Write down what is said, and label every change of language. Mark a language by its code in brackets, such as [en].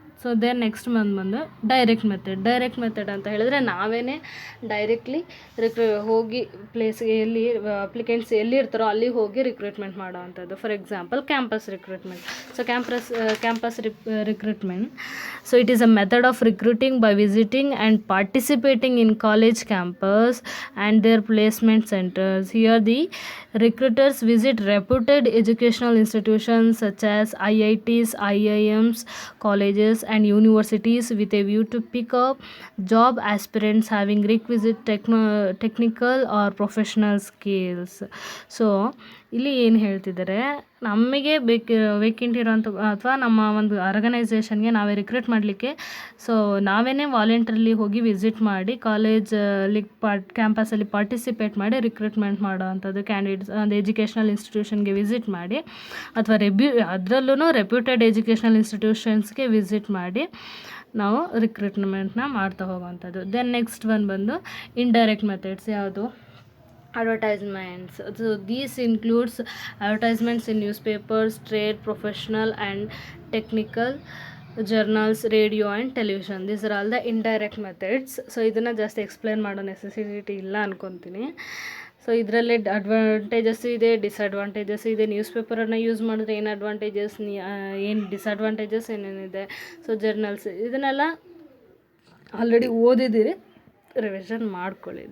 [kn] So then next ಬಂದು direct method ಅಂತ ಹೇಳಿದ್ರೆ ನಾವೇ ಡೈರೆಕ್ಟ್ಲಿ ಹೋಗಿ ಪ್ಲೇಸ್ಗೆ ಎಲ್ಲಿ ಅಪ್ಲಿಕೆಂಟ್ಸ್ ಎಲ್ಲಿ ಇರ್ತಾರೋ ಅಲ್ಲಿ ಹೋಗಿ ರಿಕ್ರೂಟ್ಮೆಂಟ್ ಮಾಡೋ ಅಂಥದ್ದು. [en] For example campus recruitment. So campus recruitment, so it is a method of recruiting by visiting and participating in college campus and their placement centres. Here the recruiters visit reputed educational institutions such as IITs, IIMs, colleges and universities with a view to pick up job aspirants having requisite technical or professional skills. [kn] So ಇಲ್ಲಿ ಏನು ಹೇಳ್ತಿದ್ದಾರೆ, ನಮಗೆ vacant ಇರೋಂಥ ಅಥವಾ ನಮ್ಮ ಒಂದು ಆರ್ಗನೈಸೇಷನ್ಗೆ ನಾವೇ recruit ಮಾಡಲಿಕ್ಕೆ ಸೊ ನಾವೇ ವಾಲಂಟ್ರಿಲಿ ಹೋಗಿ ವಿಸಿಟ್ ಮಾಡಿ ಕಾಲೇಜಲ್ಲಿ ಕ್ಯಾಂಪಸಲ್ಲಿ ಪಾರ್ಟಿಸಿಪೇಟ್ ಮಾಡಿ ರಿಕ್ರೂಟ್ಮೆಂಟ್ ಮಾಡೋ ಅಂಥದ್ದು. ಕ್ಯಾಂಡಿಡೇಟ್ಸ್ ಒಂದು ಎಜುಕೇಷನಲ್ ಇನ್ಸ್ಟಿಟ್ಯೂಷನ್ಗೆ ವಿಸಿಟ್ ಮಾಡಿ ಅಥವಾ ಅದರಲ್ಲೂ ರೆಪ್ಯೂಟೆಡ್ ಎಜುಕೇಷನಲ್ ಇನ್ಸ್ಟಿಟ್ಯೂಷನ್ಸ್ಗೆ ವಿಸಿಟ್ ಮಾಡಿ ನಾವು ರಿಕ್ರೂಟ್ಮೆಂಟ್ನ ಮಾಡ್ತಾ ಹೋಗೋವಂಥದ್ದು. [en] Then next ಬಂದು indirect methods. ಯಾವುದು? Advertisements. So these includes advertisements in newspapers, trade, professional and technical journals, radio and television. These are all the indirect methods. [kn] So ಇದನ್ನು ಜಾಸ್ತಿ ಎಕ್ಸ್ಪ್ಲೇನ್ ಮಾಡೋ ನೆಸೆಸಿಟಿ ಇಲ್ಲ ಅನ್ಕೊತೀನಿ. ಸೊ ಇದರಲ್ಲಿ ಅಡ್ವಾಂಟೇಜಸ್ ಇದೆ, ಡಿಸ್ಅಡ್ವಾಂಟೇಜಸ್ ಇದೆ. ನ್ಯೂಸ್ ಪೇಪರನ್ನು ಯೂಸ್ ಮಾಡಿದ್ರೆ ಏನು ಅಡ್ವಾಂಟೇಜಸ್, ಏನು ಡಿಸ್ಅಡ್ವಾಂಟೇಜಸ್ ಏನೇನಿದೆ. ಸೊ ಜರ್ನಲ್ಸ್ ಇದನ್ನೆಲ್ಲ ಆಲ್ರೆಡಿ ಓದಿದ್ದೀರಿ, ರಿವಿಷನ್ ಮಾಡ್ಕೊಳ್ಳಿ.